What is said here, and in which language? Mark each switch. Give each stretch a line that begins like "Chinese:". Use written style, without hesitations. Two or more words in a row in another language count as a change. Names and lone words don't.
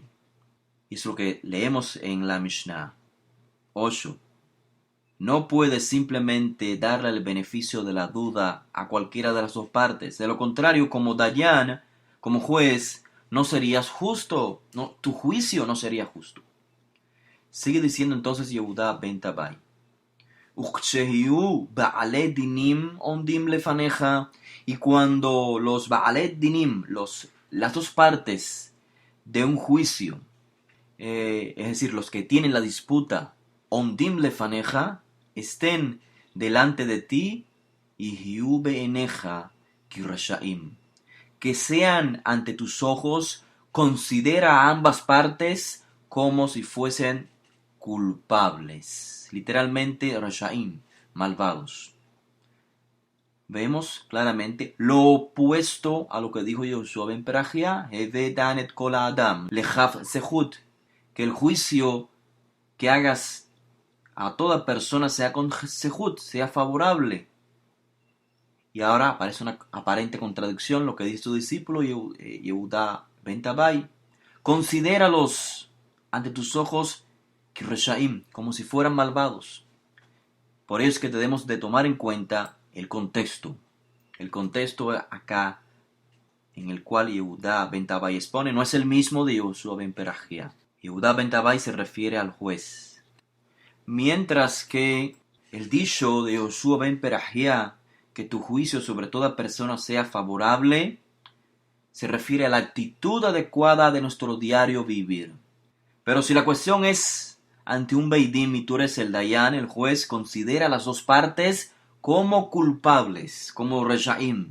Spanish: Y es lo que leemos en la Mishnah 8. No puedes simplemente darle el beneficio de la duda a cualquiera de las dos partes. De lo contrario, como Dayan, como juez, no serías justo. No, tu juicio no sería justo. Sigue diciendo entonces Yehuda ben Tabai.
Hebrew: וכשיהיו בעלי דינים עומדים לפניך.
Spanish: Y cuando los
Hebrew: בעלי דינים,
Spanish: las dos partes de un juicio, es decir, los que tienen la disputa,
Hebrew: עומדים לפניך,
Spanish: estén delante de ti, y
Hebrew: היו בעיניך כרשעים,
Spanish: que sean ante tus ojos, considera a ambas partes como si fuesen culpables, literalmente rashaim, malvados. Vemos claramente lo opuesto a lo que dijo Yoshua ben Perajia,
Hebrew: הוי דן את כל אדם לכף זכות,
Spanish: que el juicio que hagas a toda persona sea con sehut, sea favorable. Y ahora aparece una aparente contradicción lo que dice su discípulo Yehuda ben Tabai. Considéralos ante tus ojos kireshaim, como si fueran malvados. Por ello es que debemos de tomar en cuenta el contexto. El contexto acá en el cual Yehuda ben Tabai expone no es el mismo de Yoshua ben Perajia. Yehuda ben Tabai se refiere al juez. Mientras que el dicho de Yoshua ben Perajia, que tu juicio sobre toda persona sea favorable, se refiere a la actitud adecuada de nuestro diario vivir. Pero si la cuestión es ante un
Hebrew: בית דין
Spanish: y tú eres el Dayan, el juez, considera a las dos partes como culpables, como Reshaim.